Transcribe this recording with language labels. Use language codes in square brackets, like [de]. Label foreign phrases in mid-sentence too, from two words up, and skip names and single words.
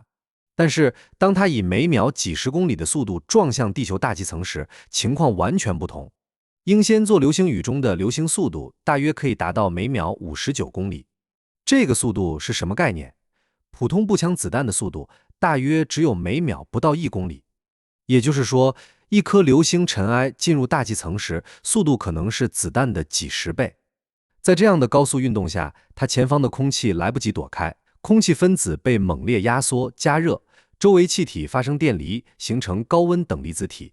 [zh] 但是當它以每秒几十公里的速度撞向地球大气层時，情況完全不同。英仙座流星雨中的流星速度大約可以達到每秒59公里。這個速度是什麼概念？普通步槍子彈的速度大約只有每秒不到1公里。也就是說，一顆流星塵埃進入大气層時，速度可能是子彈的幾十倍。在這樣的高速運動下，它前方的空氣來不及躲開，空氣分子被猛烈壓縮、加熱，周圍氣體發生電離，形成高溫等離子體。